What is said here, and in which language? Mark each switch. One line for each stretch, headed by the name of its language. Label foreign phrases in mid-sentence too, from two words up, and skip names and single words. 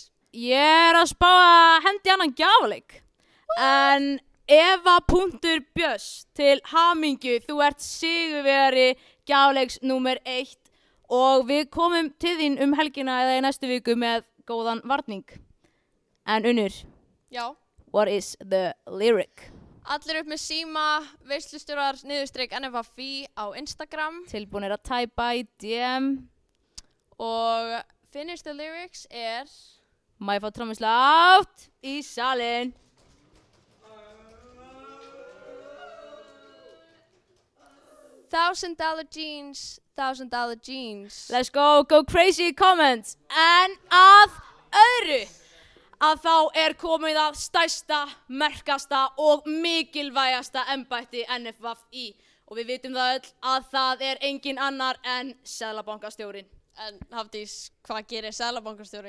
Icelandic: Ég er að spá að hendi annan gjafaleik. En Eva Björns til hamingju, þú ert sigurvegari gjafleiks númer 1 og við komum til þín helgina eða í næstu viku með góðan varning. En Unnur, Já.
English: What is the lyric?
Icelandic: Allir upp með síma, veislustjórar _NFFÍ á Instagram. Tilbúinir að tæpa í DM. Og
English: finish the lyrics
Icelandic: er... Má ég fá trommuslátt í salinn?
English: $1,000 jeans, $1,000 jeans. Let's go crazy comments.
Icelandic: En að öðru, að þá er komið að stærsta, merkasta og mikilvægasta embætti NFFÍ. Og við vitum það öll að það er engin annar en Seðlabankastjórinn. En Hafdís, hvað gerir Seðlabankastjóri?